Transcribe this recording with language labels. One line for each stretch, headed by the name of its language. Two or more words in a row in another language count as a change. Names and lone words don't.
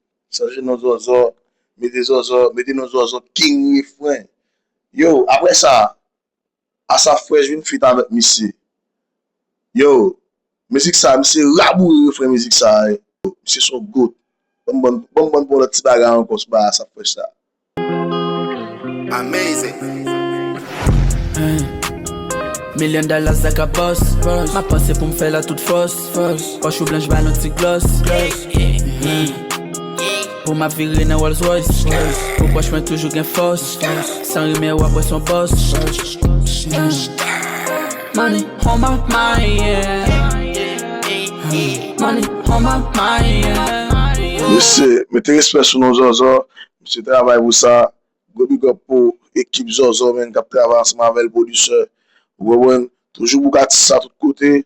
Haitian Creole: Chanje nou zozo, mete zozo, mete nou zozo,
English: king refrain.
Haitian Creole: Yo, apre sa, Asaph Fresh vin fit avèk misye. Yo, mizik sa, misye rabouye refrain mizik sa, e. Misye son goat. Bon, bon, bon, bon, bon, lòt ti bagay ankò sou ba Asaph Fresh sa.
English: Amazing. Hey. Million dollars like a boss, boss.
Haitian Creole: Ma panse pou m fè la tout fòs, fòs. Poch ou blanch, ba nou ti gloss, gloss.
English: Hey.
Haitian Creole: Pou ma vire nan Rolls Royce, Rolls. Pou poch mwen toujou gen fòs, fòs. San rime, w ap wè son boss, boss. Hey.
English: Money on my mind, yeah. Hey. Money on my mind, yeah.
Haitian Creole: Mesye, mete respè sou nou, Zozo. Mesye travay pou sa. Gwo
English: big up
Haitian Creole: pou ekip Zozo, men, k ap travay ansanm avè pwodisè. Ou konprann? Toujou pou Katisa tout kote.